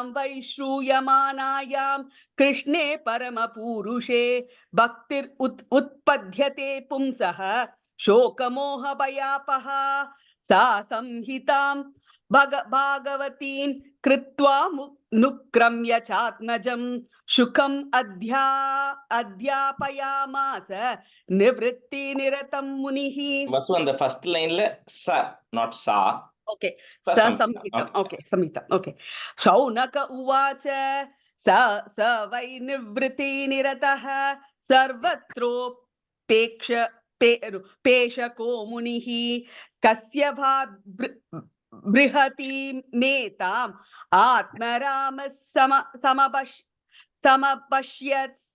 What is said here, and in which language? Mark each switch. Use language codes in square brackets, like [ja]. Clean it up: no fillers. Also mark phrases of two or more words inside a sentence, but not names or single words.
[sa] वै श्रूयमानायां कृष्णे परमपुरुषे भक्तिर् उत्पद्यते पुंसः शोकमोहभयापहा सा संहितां भागवतीं कृत्वा नुक्रम्य चात्मजं सुखम् अध्यापयामास निवृत्तिनिरतं मुनिः. [en] Vasu, on the first line la sa, not sa. Okay, [sa] स संहिता. [en] Okay, samhita. Okay. [sa] शौनक उवाच स वै निवृत्ति निरतः सर्वत्रो पेक्षको मुनिः कस्य बृहतीम् एताम् आत्मारामः समभ्यसत्.